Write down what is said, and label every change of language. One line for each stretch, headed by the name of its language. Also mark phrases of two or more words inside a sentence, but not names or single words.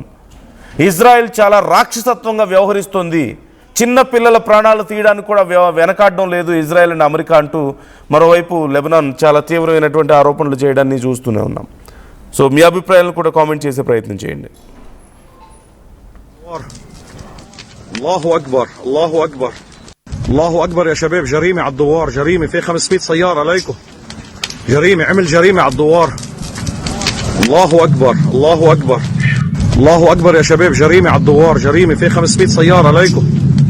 Telugu: ఇజ్రాయెల్ చాలా రాక్షసత్వంగా వ్యవహరిస్తుంది, చిన్న పిల్లల ప్రాణాలు తీయడానికి కూడా వెనకాడడం లేదు ఇజ్రాయెల్ అండ్ అమెరికా అంటూ మరోవైపు లెబనాన్ చాలా తీవ్రమైనటువంటి ఆరోపణలు చేయడాన్ని చూస్తూనే ఉన్నాం. సో మీ అభిప్రాయాలను కూడా కామెంట్ చేసే ప్రయత్నం చేయండి.
Arabic: الله أكبر، الله أكبر، الله أكبر. يا شباب، جريمة على الدوار، جريمة في 500 سيارة عليكم، جريمة، عمل جريمة على الدوار. الله أكبر، الله أكبر، الله أكبر يا شباب، جريمة على الدوار، جريمة في 500 سيارة عليكم.